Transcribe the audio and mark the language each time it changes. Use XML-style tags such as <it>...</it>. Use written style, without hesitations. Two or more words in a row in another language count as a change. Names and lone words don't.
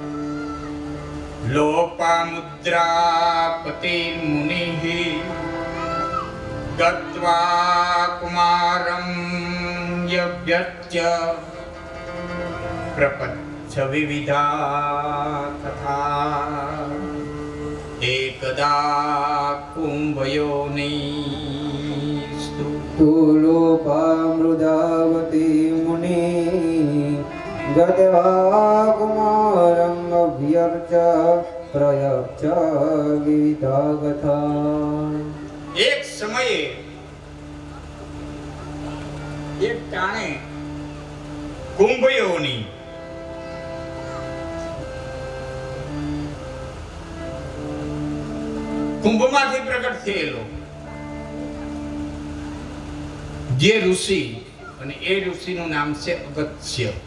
<sa>લોપામુદ્રાપતિ મુનિઃ ગત્વા કુમારં યભ્યર્ચ્ય પ્રપચ્છ વિવિધા તથા એકદા કુંભયોનિસ્તુ तुलोपामृदावती मुनि गत्वा कुमारं अभ्यर्च प्रयच्छ विविधा कथा.</sa> <gu>એક સમયે એક ટાણે કુંભયોની કુંભમાંથી પ્રગટ થયેલો જે ઋષિ, અને એ ઋષિનું નામ છે અગત્ય.</gu>